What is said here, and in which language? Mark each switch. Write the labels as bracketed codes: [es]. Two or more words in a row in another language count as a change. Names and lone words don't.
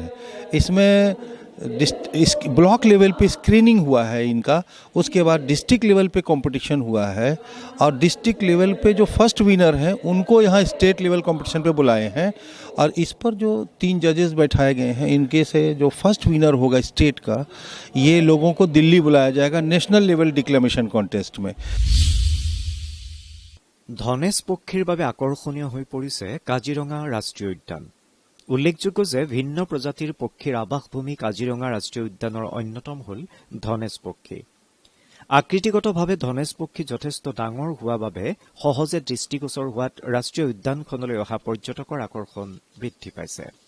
[hi] इसमें [en] block level [hi] पे स्क्रीनिंग हुआ है इनका, उसके बाद [en] district level [hi] पे कंपटीशन हुआ है और [en] district level [hi] पे जो [en] first winner [hi] हैं उनको यहाँ [en] state level competition [hi] पे बुलाए हैं और इस पर जो 3 जजेस बैठाए गए हैं इनके से जो [en] first winner [hi] होगा स्टेट का, ये लोगों को दिल्ली बुलाया जाएगा [en] national level declamation contest [hi] में। [as] ধনেশ পক্ষীৰ বাবে আকৰ্ষণীয় হৈ পৰিছে কাজিৰঙা ৰাষ্ট্ৰীয় উদ্যান। উল্লেখযোগ্য যে ভিন্ন প্ৰজাতিৰ পক্ষীৰ আৱাসভূমি কাজিৰঙা ৰাষ্ট্ৰীয় উদ্যানৰ অন্যতম হ'ল ধনেশ পক্ষী। আকৃতিগতভাৱে ধনেশ পক্ষী যথেষ্ট ডাঙৰ হোৱা বাবে সহজে দৃষ্টিগোচৰ হোৱাত ৰাষ্ট্ৰীয় উদ্যানখনলৈ অহা পৰ্যটকৰ আকৰ্ষণ বৃদ্ধি পাইছে।